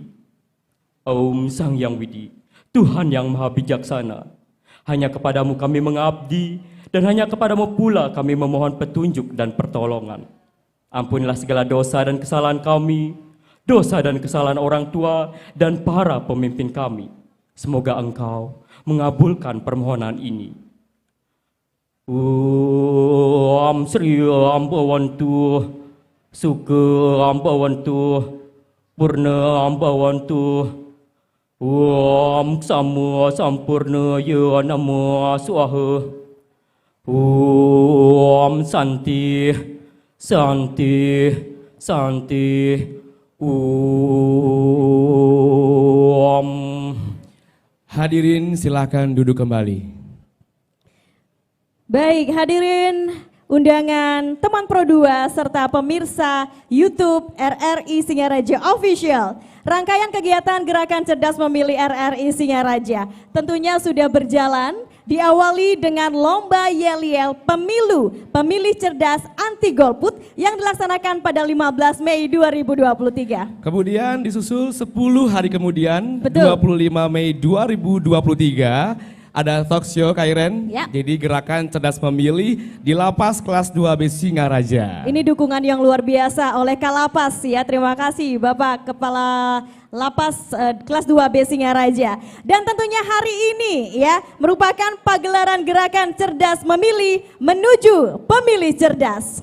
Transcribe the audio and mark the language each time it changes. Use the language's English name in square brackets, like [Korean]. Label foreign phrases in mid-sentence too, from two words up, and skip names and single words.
[Indonesian] Om Sang Yang Widi, Tuhan yang Maha Bijaksana, hanya kepadamu kami mengabdi, dan hanya kepadamu pula kami memohon petunjuk dan pertolongan. Ampunilah segala dosa dan kesalahan kami, dosa dan kesalahan orang tua dan para pemimpin kami. Semoga Engkau mengabulkan permohonan ini. [Sanskrit] Om Sri Ambawantu, Suka Ambawantu, Purna Ambawantu, Om Sama Sampurna Ya Namo Swaha, Om Santi, Santi, Santi, Om. [Indonesian] Hadirin silakan duduk kembali. Baik, hadirin undangan teman Pro 2 serta pemirsa YouTube RRI Singaraja Official. Rangkaian kegiatan Gerakan Cerdas Memilih RRI Singaraja tentunya sudah berjalan, diawali dengan Lomba Yel-Yel Pemilu Pemilih Cerdas Anti Golput yang dilaksanakan pada 15 Mei 2023. Kemudian disusul 10 hari kemudian, Betul. 25 Mei 2023, ada [English] talk show [Indonesian] Kairen, Ya. jadi Gerakan Cerdas Memilih di Lapas Kelas 2B Singaraja. Ini dukungan yang luar biasa oleh Kalapas ya. Terima kasih Bapak Kepala Lapas Kelas 2B Singaraja. Dan tentunya hari ini ya merupakan pagelaran Gerakan Cerdas Memilih menuju Pemilih Cerdas.